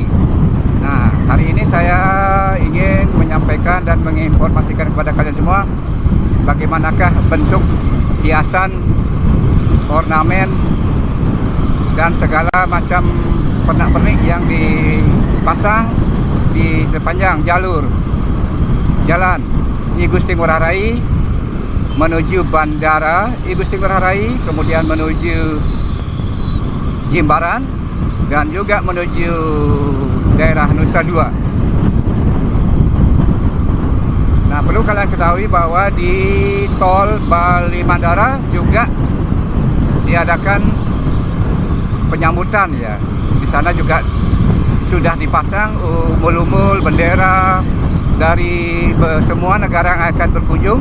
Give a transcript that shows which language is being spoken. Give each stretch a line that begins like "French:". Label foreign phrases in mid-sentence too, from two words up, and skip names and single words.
Indonesian: Nah, hari ini saya ingin menyampaikan dan menginformasikan kepada kalian semua bagaimanakah bentuk hiasan, ornamen, dan segala macam pernak-pernik yang dipasang di sepanjang jalur Jalan I Gusti Ngurah Rai menuju Bandara I Gusti Ngurah Rai, kemudian menuju Jimbaran, dan juga menuju daerah Nusa Dua. Nah, perlu kalian ketahui bahwa di tol Bali Mandara juga diadakan penyambutan ya, Di sana juga sudah dipasang umul-umul bendera dari semua negara yang akan berkunjung.